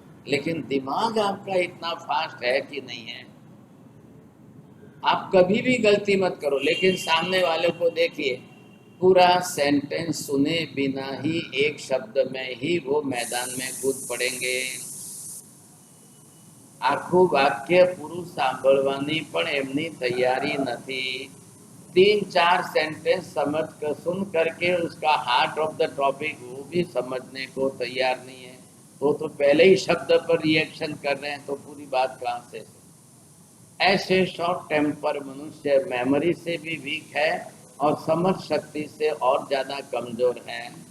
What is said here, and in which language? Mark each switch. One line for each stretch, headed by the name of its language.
Hindi: लेकिन दिमाग आपका इतना फास्ट है कि नहीं है। आप कभी भी गलती मत करो, लेकिन सामने वाले को देखिए, पूरा सेंटेंस सुने बिना ही एक शब्द में ही वो मैदान में कूद पड़ेंगे।
Gujarati: આખું વાક્ય પૂરું સાંભળવાની પણ એમની તૈયારી નથી।
Hindi: 3-4 सेंटेंस समझ कर सुन करके उसका हार्ट ऑफ द टॉपिक वो भी समझने को तैयार नहीं है। वो तो पहले ही शब्द पर रिएक्शन कर रहे हैं, तो पूरी बात कहाँ से। ऐसे शॉर्ट टेम्पर मनुष्य मेमोरी से भी वीक है और समझ शक्ति से और ज्यादा कमजोर है।